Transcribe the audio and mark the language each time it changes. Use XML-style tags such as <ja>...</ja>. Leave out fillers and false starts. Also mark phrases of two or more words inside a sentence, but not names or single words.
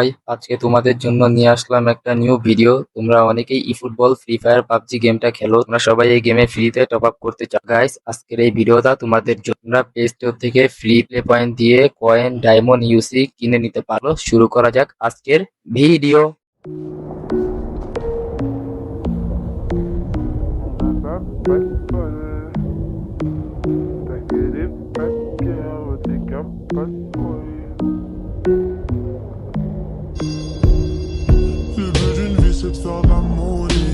<bn>আজকে তোমাদের জন্য নিয়ে আসলাম একটা নিউ ভিডিও। তোমরা অনেকেই ই ফুটবল, ফ্রি ফায়ার, পাবজি গেমটা খেলো। তোমরা সবাই এই গেমে ফ্রিতে</bn> <en>top up</en> <bn>করতে চাও। গাইস, আজকের এই ভিডিওটা তোমাদের জন্য। তোমরা প্লে স্টোর থেকে</bn> <en>free play point</en> <bn>দিয়ে কয়েন, ডায়মন্ড, ইউসি কিনে নিতে পারো। শুরু করা যাক আজকের ভিডিও।</bn> <fr>Pas de bol. T'as que des paquets, t'es capable de courir. Le but d'une vie c'est de faire de la monnaie.</fr>